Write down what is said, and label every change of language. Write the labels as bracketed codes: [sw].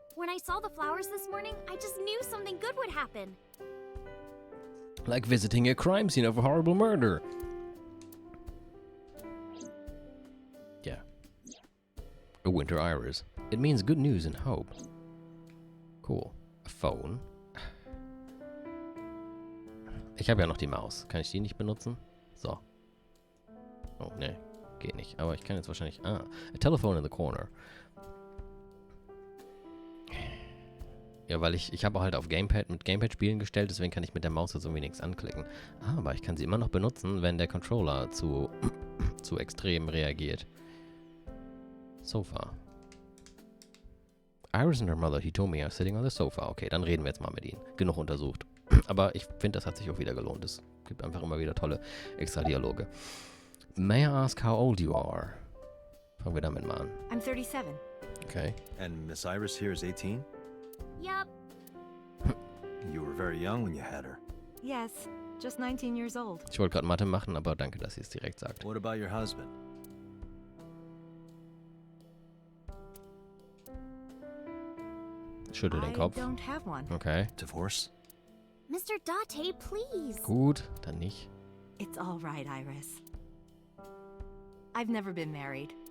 [en] When I saw the flowers this morning, I just knew something good would happen. Like visiting a crime scene of a horrible murder. Yeah. A winter iris. It means good news and hope. Cool. A phone. [de] Ich habe ja noch die Maus. Kann ich die nicht benutzen? So. Oh, ne. Geht nicht. Aber ich kann jetzt wahrscheinlich... Ah. [en] A telephone in the corner. [de] Ja, weil ich habe halt auf mit Gamepad spielen gestellt, deswegen kann ich mit der Maus jetzt irgendwie nichts anklicken. Aber ich kann sie immer noch benutzen, wenn der Controller zu extrem reagiert. [en] Sofa. Iris and her mother Hitomi are sitting on the sofa. [de] Okay, dann reden wir jetzt mal mit ihnen. Genug untersucht. Aber ich finde, das hat sich auch wieder gelohnt. Es gibt einfach immer wieder tolle Extra-Dialoge. [en] May I ask how old you are? [de] Fangen wir damit mal an. [en] I'm 37. Okay. And Miss Iris here is 18? Yup. You were very young when you had her. Yes, just 19 years old. [de] Ich wollte gerade Mathe machen, aber danke, dass sie es direkt sagt. [en] What about your husband? [de] Schüttel den [en] I [de] Kopf. [en] don't have one. Okay. Divorce? Mr. Dante, please. [de] Gut, dann nicht. [en] It's all right, Iris. I've never been married.